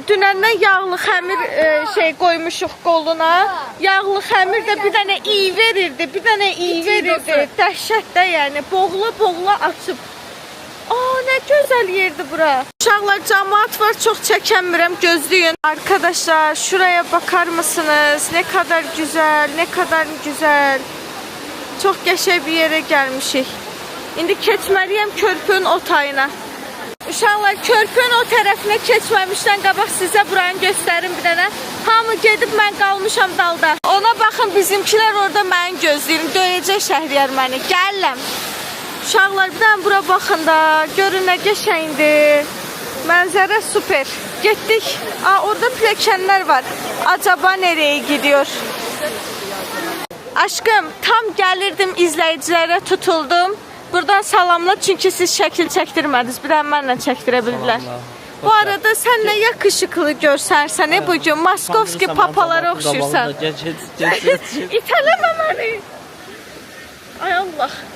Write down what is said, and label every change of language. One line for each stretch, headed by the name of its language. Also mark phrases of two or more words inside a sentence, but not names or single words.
Azerbaijani: Dünəndən yağlı xəmir qoymuşuq qoluna. Yağlı xəmir də bir dənə iyi verirdi. Dəhşət də yəni. Boğula açıb. Aa, nə gözəl yerdir bura. Uşaqlar, cəmaat var, çox çəkənmirəm, gözləyin.
Turkish: Arkadaşlar, şuraya bakar mısınız? Ne kadar güzel.
Azerbaijani: Çox qəşəng bir yerə gəlmişik. İndi keçməliyəm körpünün o tayına. Uşaqlar, körpünün o tərəfinə keçməmişdən qabaq sizə buranı göstərim bir dənə. Hamı gedib, mən qalmışam dalda. Ona baxın, bizimkilər orada məni gözləyir. Döyəcək Şəhriyar məni. Gələm. Uşaqlar, bir dənə bura baxın da. Görün nə qəşəngdir. Mənzərə super. Getdik. Aa, orada pilləkənlər var.
Turkish: Acaba nereye gidiyor?
Azerbaijani: Aşkım, tam gəlirdim, izləyicilərə tutuldum. Buradan salamla, çünki siz şəkil çəkdirmədiniz. Bir mənlə çəkdirə bildilər. Bu arada sən nə yakışıklı görsənsən, bugün Moskovski papalara oxşuyursan. İtələmə məni. Ay Allah.